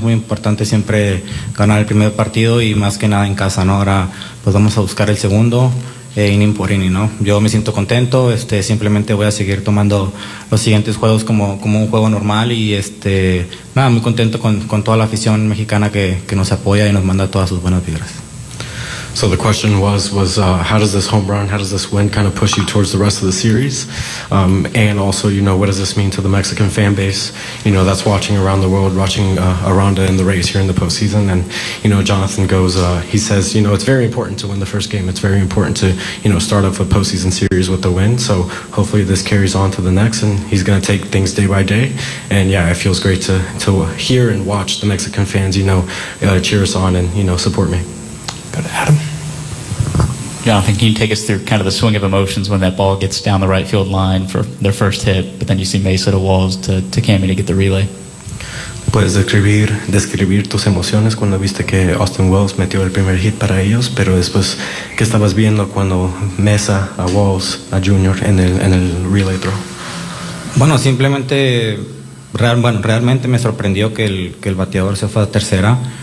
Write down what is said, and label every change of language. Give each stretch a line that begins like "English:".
Spanish: Es muy importante siempre ganar el primer partido y más que nada en casa, ¿no? Ahora pues vamos a buscar el segundo. Inning por inning, ¿no? Yo me siento contento, simplemente voy a seguir tomando los siguientes juegos como un juego normal y nada, muy contento con toda la afición mexicana que nos apoya y nos manda todas sus buenas vibras.
English: So the question was how does this home run, how does this win kind of push you towards the rest of the series? And also, you know, what does this mean to the Mexican fan base, you know, that's watching around the world, watching Aranda in the race here in the postseason? And, you know, Jonathan goes, he says, you know, it's very important to win the first game. It's very important to, you know, start off a postseason series with a win. So hopefully this carries on to the next and he's going to take things day by day. And, yeah, it feels great to hear and watch the Mexican fans, you know, cheer us on and, you know, support me. Adam. Jonathan, can you take us through kind of the swing of emotions when that ball gets down the right field line for their first hit, but then you see Mesa to Walls to Cammy to get the relay?
Spanish: Puedes describir tus emociones cuando viste que Austin Wells metió el primer hit para ellos, pero después, ¿qué estabas viendo cuando Mesa a Walls, a Junior, en el relay throw? Bueno, simplemente, realmente me sorprendió que el bateador se fue a tercera.